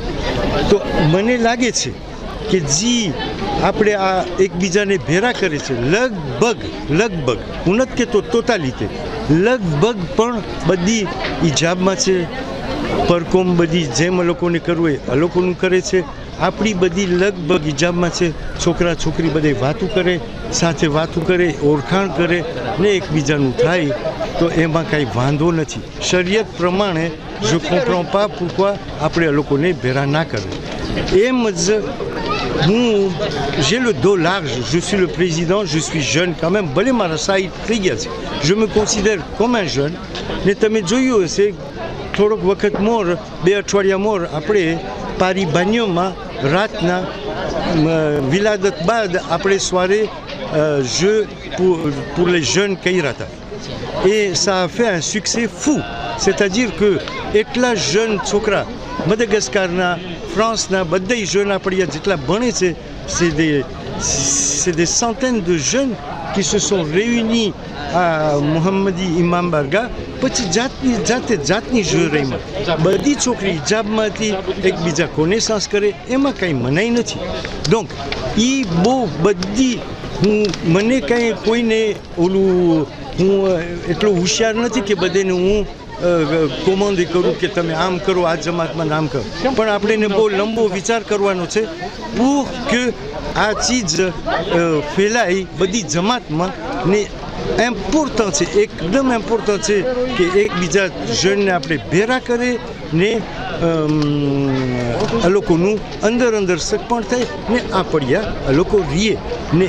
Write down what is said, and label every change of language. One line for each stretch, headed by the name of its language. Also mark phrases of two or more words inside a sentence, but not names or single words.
Gujarati: તો મને લાગે છે કે જે આપણે આ એકબીજાને ભેરા કરે છે, લગભગ હું નથી કહેતો ટોટાલિટી, લગભગ પણ બધી ઈજાબમાં છે, પરકોમ બધી જેમ આ લોકોને કરવું હોય આ લોકોનું કરે છે. આપણી બધી લગભગ હિજાબમાં છે. છોકરા છોકરી બધે વાતું કરે, સાથે વાતું કરે, ઓળખાણ કરે ને એકબીજાનું થાય, તો એમાં કાંઈ વાંધો નથી. શરિયત પ્રમાણે
French: je comprends pas pourquoi
Gujarati: આપણે આ લોકોને ભેરા ના કરે. એમ જ હું,
French: j'ai le dos large, je suis le président, je suis jeune quand même,
Gujarati: ભલે મારા સાઈડ થઈ ગયા છે,
French: je me considère comme un jeune.
Gujarati: ને તમે જોયું હશે થોડોક વખત મોર, 2 અઠવાડિયા મોર આપણે પારી બાન્યોમાં રાતના વિલાદત બાદ આપણે
French: soirée jeux pour les jeunes
Gujarati: કર્યા હતા.
French: Et ça a fait un succès fou. C'est-à-dire que
Gujarati: એટલા જeunes છોકરા મદાગાસ્કારના, ફ્રાન્સના બધા જeunes આપણે જેટલા ભણે છે,
French: c'est des centaines de jeunes qui se sont réunis à Mohammadi Imam Barga.
Gujarati: પછી જાતની જોઈમાં બધી છોકરી હિજાબમાં હતી, એકબીજા કોનેસાન્સ કરે, એમાં કાંઈ મનાઈ નથી. ડોંક એ બહુ બધી, મને કાંઈ કોઈને ઓલું, હું એટલો હોશિયાર નથી કે બધાને હું કોમોન્ડ કરું કે તમે આમ કરો, આ જમાતમાં આમ કરો, પણ આપણે બહુ લંબો વિચાર કરવાનો છે
French: pour que
Gujarati: આ ચીજ ફેલાય બધી જમાતમાં. ને ઇમ્પોર્ટન્ટ છે, એકદમ ઇમ્પોર્ટન્ટ છે કે એકબીજા જણને આપણે ભેરા કરે ને આ લોકોનું અંદર સગપણ થાય ને આ પડ્યા આ લોકો રીએ ને.